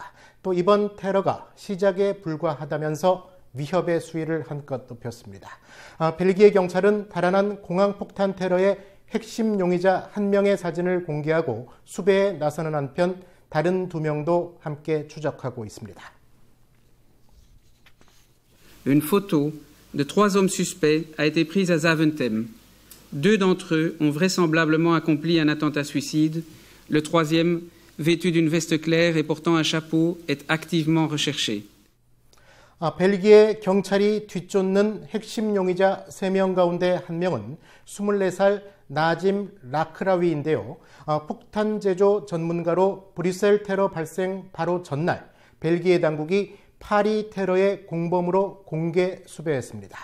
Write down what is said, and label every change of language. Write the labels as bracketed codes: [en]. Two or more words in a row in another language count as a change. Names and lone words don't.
[ko] 또 이번 테러가 시작에 불과하다면서 위협의 수위를 한껏 높였습니다. 벨기에 경찰은 달아난 공항 폭탄 테러의 핵심 용의자 1명의 사진을 공개하고 수배에 나서는 한편 다른 2명도 함께 추적하고 있습니다. [fr] Une photo de 3 hommes suspects a été prise à Zaventem. 2 d'entre eux ont vraisemblablement accompli un attentat suicide. Le troisième, vêtu d'une veste claire et portant un chapeau, est activement recherché. [ko] 벨기에 경찰이 뒤쫓는 핵심 용의자 3명 가운데 1명은 24살 나짐 라크라위인데요. 폭탄 제조 전문가로 브뤼셀 테러 발생 바로 전날 벨기에 당국이 파리 테러의 공범으로 공개 수배했습니다.